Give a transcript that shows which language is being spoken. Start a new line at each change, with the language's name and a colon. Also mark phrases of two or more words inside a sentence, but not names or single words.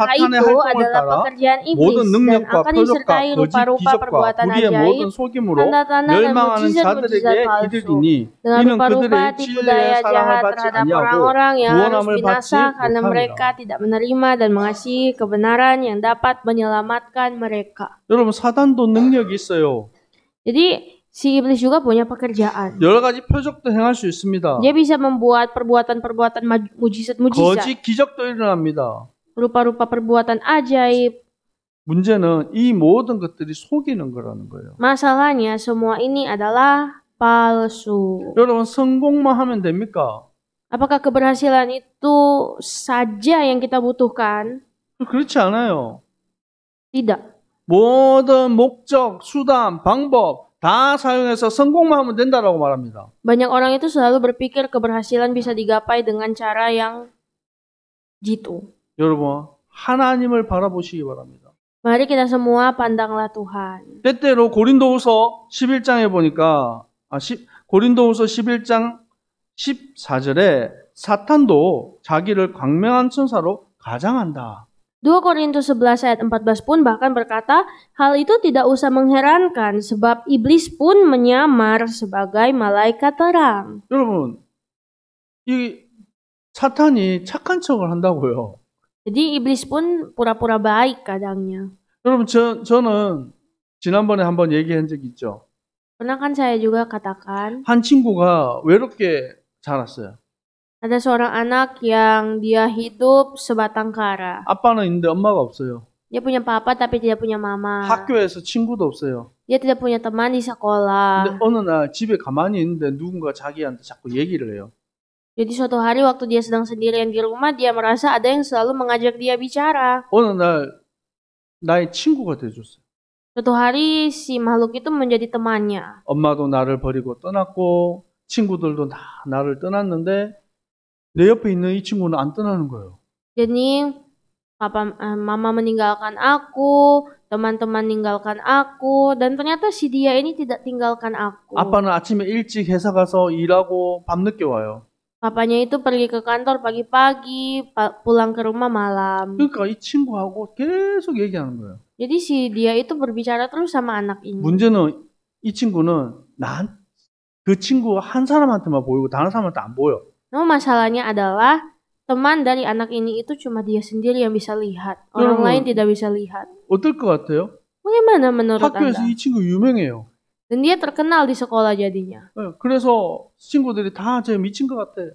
Korean: 사탄의
Indonesian: itu
Korean: 활동을
Indonesian: adalah
Korean: 따라
Indonesian: pekerjaan iblis
Korean: 모든
Indonesian: dan
Korean: 능력과
Indonesian: akan disertai
Korean: 표적과 거짓
Indonesian: rupa-rupa
Korean: 기적과
Indonesian: perbuatan
Korean: 불의의
Indonesian: ajaib,
Korean: 모든 속임으로
Indonesian: tanda-tanda dan
Korean: 멸망하는
Indonesian: mujizat-mujizat
Korean: 자들에게
Indonesian: palsu,
Korean: 이르리니
Indonesian: dengan
Korean: 이는
Indonesian: rupa-rupa
Korean: 그들의
Indonesian: tipu
Korean: 진리의
Indonesian: daya
Korean: 사랑을
Indonesian: jahat
Korean: 받지
Indonesian: terhadap
Korean: 아니하고
Indonesian: orang-orang yang harus
Korean: 구원함을 받지
Indonesian: binasa karena mereka
Korean: 못함이라.
Indonesian: tidak menerima dan mengasihi kebenaran yang dapat menyelamatkan mereka.
Korean: 여러분 사단도 능력이 있어요.
Indonesian: Jadi si iblis juga punya pekerjaan.
Korean: 여러 가지 표적도 행할 수 있습니다.
Indonesian: Dia bisa membuat perbuatan-perbuatan mujizat-mujizat,
Korean: 거짓 기적도 일어납니다.
Indonesian: rupa-rupa perbuatan ajaib.
Korean: 문제는 이 모든 것들이 속이는 거라는 거예요.
Indonesian: Masalahnya semua ini adalah palsu.
Korean: 여러분 성공만 하면 됩니까?
Indonesian: Apakah keberhasilan itu saja yang kita butuhkan?
Korean: 그렇지 않아요.
Indonesian: Tidak.
Korean: 모든 목적, 수단, 방법 다 사용해서 성공만 하면 된다라고 말합니다.
Indonesian: Banyak orang itu selalu berpikir keberhasilan bisa digapai dengan cara yang jitu.
Korean: 여러분 하나님을 바라보시기 바랍니다.
Indonesian: Mari kita semua pandanglah Tuhan.
Korean: 때때로 고린도후서 11장에 보니까 고린도후서 11장 14절에 사탄도 자기를 광명한 천사로 가장한다.
Indonesian: 2 Korintus 11 ayat 14 pun bahkan berkata, hal itu tidak usah mengherankan sebab iblis pun menyamar sebagai malaikat terang.
Korean: 여러분, 이 사탄이 착한 척을 한다고요.
Indonesian: Jadi iblis pun pura-pura baik kadangnya.
Korean: 여러분, 저는 지난번에 한번 얘기한 적 있죠.
Indonesian: Pernah kan saya juga katakan,
Korean: 한 친구가 외롭게 자랐어요.
Indonesian: ada seorang anak yang dia hidup sebatang kara.
Korean: 아빠는 있는데 엄마가 없어요.
Indonesian: Dia punya papa tapi tidak punya mama.
Korean: 학교에서 친구도 없어요.
Indonesian: Dia tidak punya teman di
Korean: 근데
Indonesian: sekolah.
Korean: 어느 날 집에 가만히 있는데 누군가 자기한테 자꾸 얘기를 해요.
Indonesian: Jadi suatu hari waktu dia sedang sendirian di rumah, dia merasa ada yang selalu mengajak dia bicara.
Korean: 어느 날 나의 친구가 돼줬어요.
Indonesian: Suatu hari si makhluk itu menjadi temannya.
Korean: 엄마도 나를 버리고 떠났고 친구들도 나를 떠났는데 내 옆에 있는 이 친구는 안 떠나는 거예요.
Indonesian: Jadi mama meninggalkan aku, teman-teman meninggalkan aku, dan ternyata si dia ini tidak tinggalkan aku.
Korean: 아빠는 아침에 일찍 회사 가서 일하고 밤늦게 와요.
Indonesian: Papanya itu pergi ke kantor pagi-pagi, pulang ke rumah malam.
Korean: 그러니까 이 친구하고 계속 얘기하는 거예요.
Indonesian: Jadi si dia itu berbicara terus sama anak ini.
Korean: 문제는 이 친구는 그 친구 한 사람한테만 보이고 다른 사람한테 안 보여.
Indonesian: Namun masalahnya adalah teman dari anak ini itu cuma dia sendiri yang bisa lihat. Orang lain tidak bisa lihat.
Korean: 어떨 것 같아요?
Indonesian: Bagaimana menurut
Korean: 학교에서
Indonesian: Anda?
Korean: 이 친구 유명해요.
Indonesian: Dan dia terkenal di sekolah jadinya.
Korean: 그래서 친구들이 다 쟤 미친 것 같아.